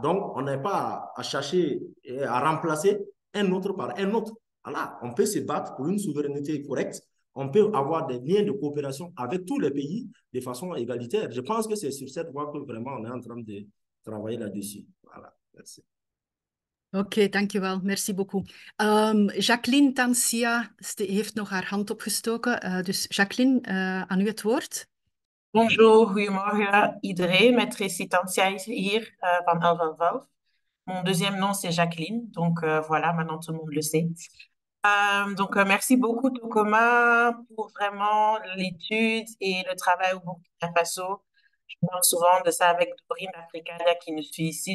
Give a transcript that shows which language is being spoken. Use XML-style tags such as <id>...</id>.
<fr>Donc, on n'a pas à chercher à remplacer un autre par un autre. Voilà. On peut se battre pour une souveraineté correcte. On peut avoir des liens de coopération avec tous les pays de façon égalitaire. Je pense que c'est sur cette voie que vraiment on est en train de travailler là-dessus. Voilà. Merci.</fr> <nl>Oké, dankjewel.</nl> <fr>Merci beaucoup.</fr> <nl>Jacqueline Tansia heeft nog haar hand opgestoken. Dus Jacqueline, aan u het woord. Bonjour, goedemorgen iedereen. Maîtresse Tansia is hier van 11 en 12.</nl> <fr>Mon deuxième nom, c'est Jacqueline. Donc voilà, maintenant tout le monde le sait. Donc merci beaucoup, Tokoma, pour vraiment l'étude et le travail au Burkina Faso. Je parle souvent de ça avec Dorine Africania qui nous suit ici.</fr>